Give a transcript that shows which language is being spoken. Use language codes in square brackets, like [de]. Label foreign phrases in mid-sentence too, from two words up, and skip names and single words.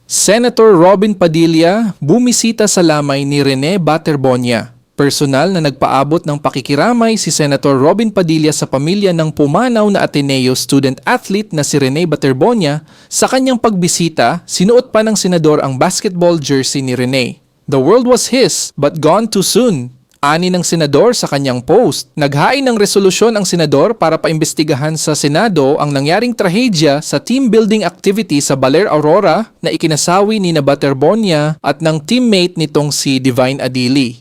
[tl] Senator Robin Padilla bumisita sa lamay ni Rene Baterbonia. Personal na nagpaabot ng pakikiramay si Senator Robin Padilla sa pamilya ng pumanaw na Ateneo student-athlete na si Rene Baterbonia. Sa kanyang pagbisita, sinuot pa ng senador ang [en] basketball jersey [tl] ni Rene. [en] The world was his, but gone too soon. [tl] Ani ng senador sa kanyang post. Naghain ng resolusyon ang senador para paimbestigahan sa Senado ang nangyaring trahedya sa [en] team building activity [tl] sa Baler Aurora na ikinasawi ni Baterbonia at ng teammate nitong si Divine Adili.